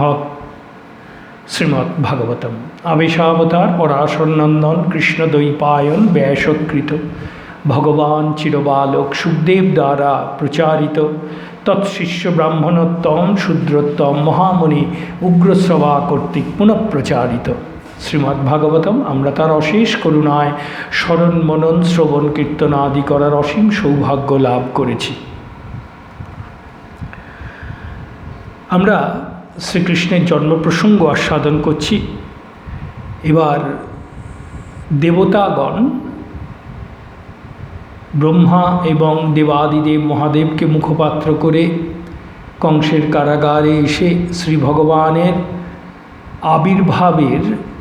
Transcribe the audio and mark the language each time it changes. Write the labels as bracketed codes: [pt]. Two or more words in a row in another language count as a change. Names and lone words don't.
[sa] श्रीमद् भागवतम आवेशावतार पराशर नंदन कृष्ण द्वैपायन व्यासकृत भगवान चिरबालक सुखदेव द्वारा प्रचारित तत्शिष्य ब्राह्मणोत्तम शूद्रोत्तम महामुनि उग्रश्रवा कर्तृक पुनः प्रचारित श्रीमद् भागवतम [bn] আমরা তার অশেষ করুণায় স্মরণ মনন শ্রবণ কীর্তন আদি করার অসীম সৌভাগ্য লাভ করেছি। আমরা শ্রীকৃষ্ণের জন্ম প্রসঙ্গ আস্বাদন করছি। এবার দেবতাগণ ব্রহ্মা এবং দেবাদিদেব মহাদেবকে মুখপাত্র করে কংসের কারাগারে এসে শ্রী ভগবানের আবির্ভাবের